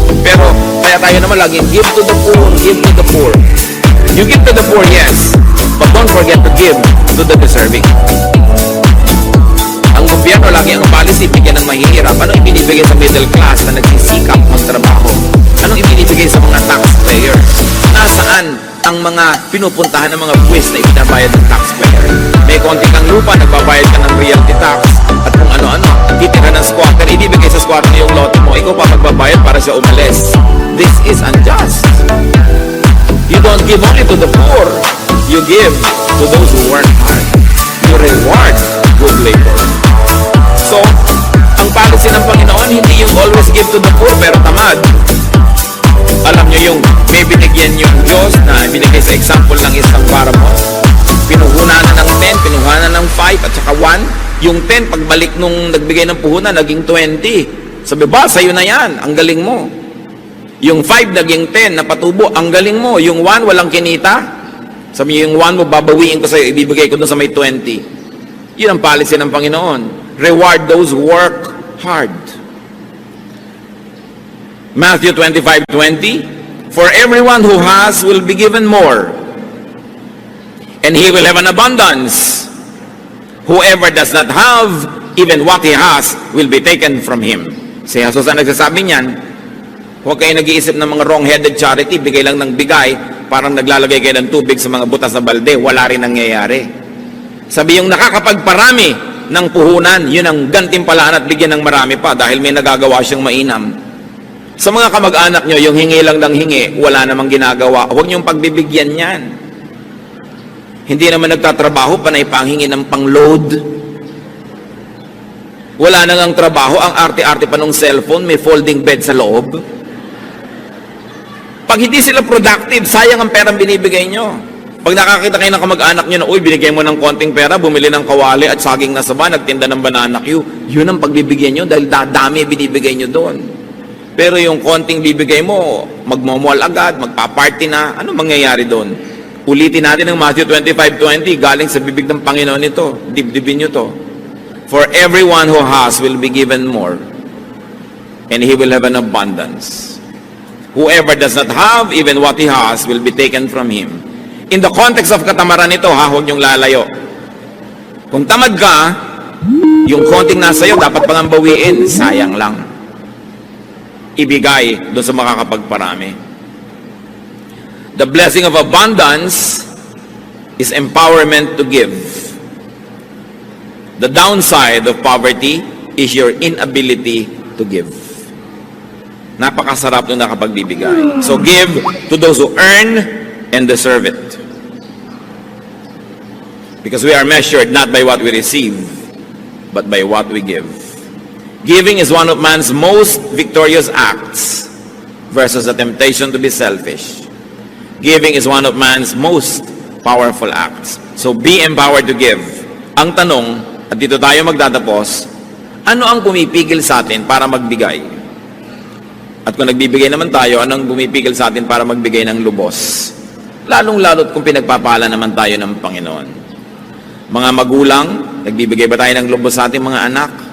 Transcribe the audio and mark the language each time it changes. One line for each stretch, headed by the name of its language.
Filipino: Pero, kaya tayo naman laging
English: give to the poor, give to the poor. You give to the poor, yes. But don't forget to give to the deserving.
Filipino: Ang gobyerno lagi ang policy, bigyan ng mahihirap. Anong ibinibigay sa middle class na nagsisikap magtrabaho? Anong ibinibigay sa mga taxpayers? Nasaan ang mga pinupuntahan ng mga buwis na ibinabayad ng taxpayer? May konti kang lupa, nagbabayad ka ng realty tax at kung ano-ano, titira ng squatter, ibibigay sa squatter yung lote mo, ikaw pa magbabayad para siya umalis.
English: This is unjust. You don't give only to the poor, you give to those who work hard. You reward good labor.
Filipino: So, ang policy ng Panginoon, hindi yung
English: always give to the poor
Filipino: pero tamad. Alam nyo yung may binigyan yung Diyos na binigay sa example ng isang parable. Pinuhunan na ng 10, pinuhunan na ng 5 at saka 1. Yung 10, pagbalik nung nagbigay ng puhunan, naging 20. Sabi ba, sa'yo na yan, ang galing mo. Yung 5, naging 10, napatubo, ang galing mo. Yung 1, walang kinita. Sabi yung 1 mo, babawiin ko sa'yo, ibibigay ko doon sa may 20. Yun ang policy ng Panginoon.
English: Reward those who work hard. Matthew 25:20, for everyone who has will be given more, and he will have an abundance. Whoever does not have, even what he has will be taken from him.
Filipino: Si Jesus ang nagsasabi niyan. Huwag kayo nag-iisip ng mga wrong-headed charity, bigay lang ng bigay, parang naglalagay kayo ng tubig sa mga butas na balde, wala rin nangyayari. Sabi yung nakakapagparami ng puhunan, yun ang gantimpalaan at bigyan ng marami pa dahil may nagagawa siyang mainam. Sa mga kamag-anak nyo, yung hingi lang ng hingi, wala namang ginagawa. Huwag niyong pagbibigyan yan. Hindi naman nagtatrabaho, panay panghingi ng pang-load. Wala na ngang trabaho, ang arte-arte pa ng cellphone, may folding bed sa loob. Pag hindi sila productive, sayang ang perang binibigay nyo. Pag nakakita kayo ng kamag-anak nyo na, uy, binigay mo ng konting pera, bumili ng kawali at saging na saba, nagtinda ng banana Q, yun ang pagbibigyan nyo dahil dadami binibigay nyo doon. Pero yung konting bibigay mo, magmamall agad, magpa-party na, ano mangyayari doon? Ulitin natin ang Matthew 25:20, galing sa bibig ng Panginoon ito. Dibdibin nyo to.
English: For everyone who has will be given more, and he will have an abundance. Whoever does not have, even what he has, will be taken from him. In the context of
Filipino: katamaran ito, huwag niyong lalayo. Kung tamad ka, yung konting nasa iyo, dapat pang bawiin, sayang lang. Ibigay doon sa makakapagparami.
English: The blessing of abundance is empowerment to give. The downside of poverty is your inability to give.
Filipino: Napakasarap nung nakapagbibigay.
English: So give to those who earn and deserve it. Because we are measured not by what we receive, but by what we give. Giving is one of man's most victorious acts versus the temptation to be selfish. Giving is one of man's most powerful acts. So be empowered to give.
Filipino: Ang tanong, at dito tayo magtatapos, ano ang pumipigil sa atin para magbigay? At kung nagbibigay naman tayo, anong pumipigil sa atin para magbigay ng lubos? Lalong-lalot kung pinagpapala naman tayo ng Panginoon. Mga magulang, nagbibigay ba tayo ng lubos sa ating mga anak?